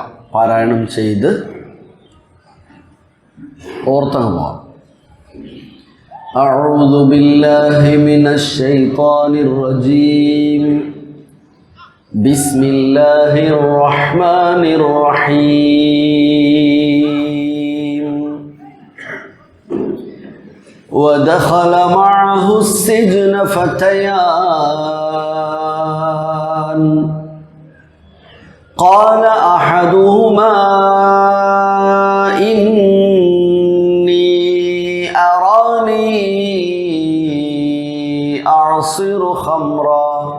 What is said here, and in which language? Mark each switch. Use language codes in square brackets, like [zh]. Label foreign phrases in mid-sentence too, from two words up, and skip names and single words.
[ml] പാരായണം ചെയ്ത് ഓർത്തങ്ങ് പോവാം. [ar] أعوذ بالله من الشيطان الرجيم. بسم الله الرحمن الرحيم. ودخل معه السجن فتيان قال أحدهما إني أراني أعصر خمرا